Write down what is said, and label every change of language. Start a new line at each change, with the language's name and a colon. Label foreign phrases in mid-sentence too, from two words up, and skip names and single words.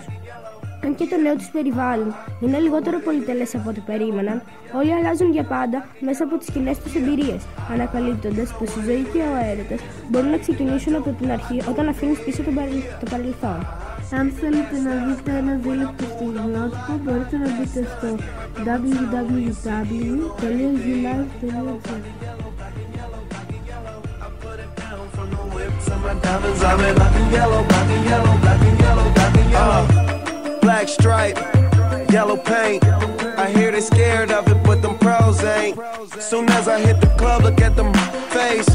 Greek: Αν και το νέο τους περιβάλλον είναι λιγότερο πολυτελές από ό,τι περίμεναν, όλοι αλλάζουν για πάντα μέσα από τις κοινές τους εμπειρίες, ανακαλύπτοντας πως η ζωή και ο έρωτας μπορούν να ξεκινήσουν από την αρχή όταν αφήνεις πίσω το παρελθόν. Αν θέλετε να δείτε ένα δίλεπτο στιγμιότυπο, μπορείτε να μπείτε στο www.ulive.gr.
English: Black stripe, yellow paint. I hear they scared of it, but them pros ain't. Soon as I hit the club, look at them face.